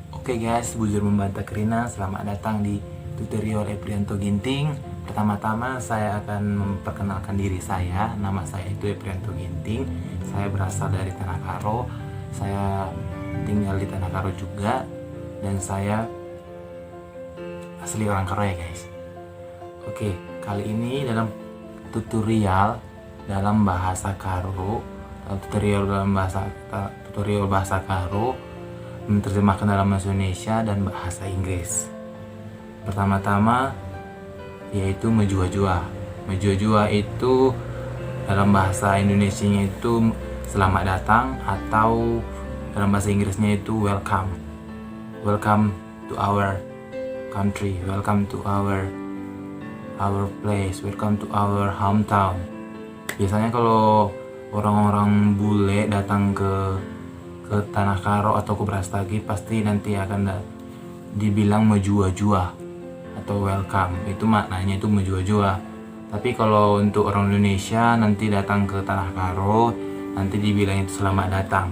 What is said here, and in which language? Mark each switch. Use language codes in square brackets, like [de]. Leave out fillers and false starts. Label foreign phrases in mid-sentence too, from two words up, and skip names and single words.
[en] Oke guys, [btx] bujur membantah kerina, [id] selamat datang di tutorial Eprianto Ginting. Pertama-tama saya akan memperkenalkan diri saya. Nama saya itu Eprianto Ginting. Saya berasal dari Tanah Karo. Saya tinggal di Tanah Karo juga. Dan saya asli orang Karo ya guys. Oke, kali ini dalam tutorial dalam bahasa Karo, tutorial bahasa Karo, menerjemahkan dalam bahasa Indonesia dan bahasa Inggris. Pertama-tama yaitu menjua-jua. Menjua-jua itu dalam bahasa Indonesianya itu selamat datang, atau dalam bahasa Inggrisnya itu welcome. [en] Welcome to our country, welcome to our place, welcome to our hometown. [id] Biasanya kalau orang-orang bule datang ke Tanah Karo atau ke Brastagi, pasti nanti akan dibilang menjua-jua atau welcome. Itu maknanya itu menjua-jua. Tapi kalau untuk orang Indonesia nanti datang ke Tanah Karo, nanti dibilang itu selamat datang.